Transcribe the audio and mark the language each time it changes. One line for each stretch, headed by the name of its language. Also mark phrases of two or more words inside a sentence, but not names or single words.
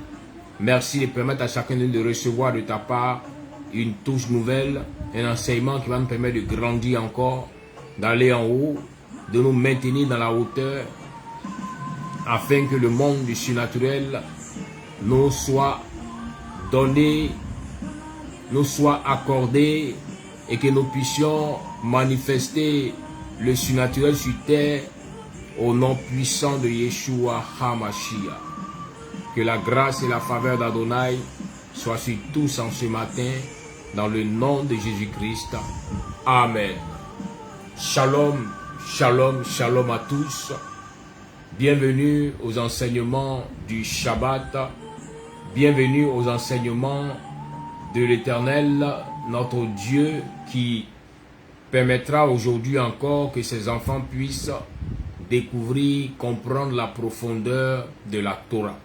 French: Merci de permettre à chacun de nous de recevoir de ta part une touche nouvelle, un enseignement qui va nous permettre de grandir encore, d'aller en haut, de nous maintenir dans la hauteur, afin que le monde du surnaturel nous soit donné, nous soit accordé, et que nous puissions manifester le surnaturel sur terre au nom puissant de Yeshua HaMashiach. Que la grâce et la faveur d'Adonai soient sur tous en ce matin, dans le nom de Jésus-Christ. Amen.
Hebrew: שלום, שלום, שלום
French: à tous. Bienvenue aux enseignements du Shabbat. Bienvenue aux enseignements de l'Éternel, notre Dieu, qui permettra aujourd'hui encore que ses enfants puissent découvrir, comprendre la profondeur de la Torah.